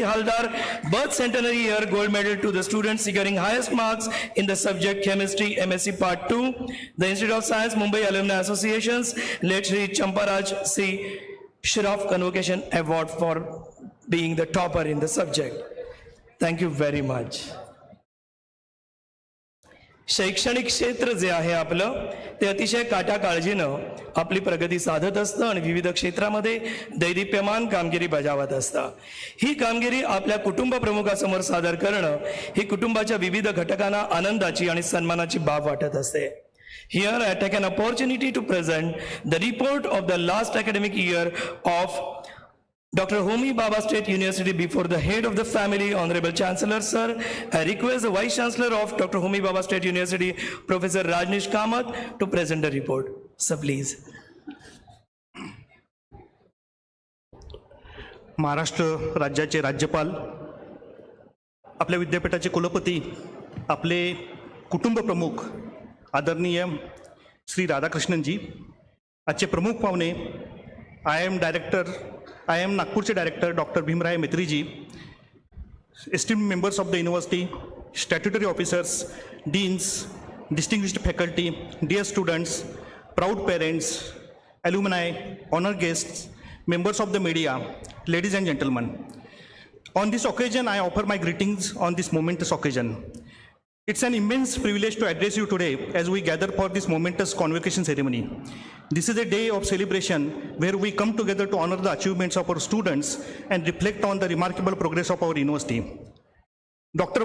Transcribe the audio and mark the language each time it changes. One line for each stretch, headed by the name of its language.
English: Haldar birth centenary year gold medal to the students securing highest marks in the subject Chemistry MSc Part 2, the Institute of Science Mumbai Alumni Association's late Shri Champaraj C. Shroff Convocation Award for being the topper in the subject. Thank you very much.
Marathi: शैक्षणिक क्षेत्र जे आहे आपलं ते अतिशय काटाकाळजीनं आपली प्रगती साधत असतं आणि विविध क्षेत्रामध्ये दैदिप्यमान कामगिरी बजावत असतं. ही कामगिरी आपल्या कुटुंब प्रमुखासमोर सादर करणं ही कुटुंबाच्या विविध घटकांना आनंदाची आणि सन्मानाची बाब वाटत असते.
English: Here I take an opportunity to present the report of the last academic year of Dr. Homi Bhabha State University before the head of the family, Honorable Chancellor Sir. I request the Vice Chancellor of Dr. Homi Bhabha State University, Professor Rajneesh Kamath, to present the report. Sir, please.
Marathi: Maharashtra राज्याचे राज्यपाल, आपल्या विद्यापीठाचे कुलपती, आपले कुटुंब प्रमुख आदरणीय श्री राधाकृष्णनजी, आजचे प्रमुख पाहुणे, आय एम नागपूरचे director doctor Bhimrai मेत्रीजी,
English: Esteemed members of the university, statutory officers, deans, distinguished faculty, dear students, proud parents, alumni, honored guests, members of the media, ladies and gentlemen. On this occasion, I offer my greetings on this momentous occasion. It's an immense privilege to address you today as we gather for this momentous convocation ceremony. This is a day of celebration where we come together to honor the achievements of our students and reflect on the remarkable progress of our university. Dr.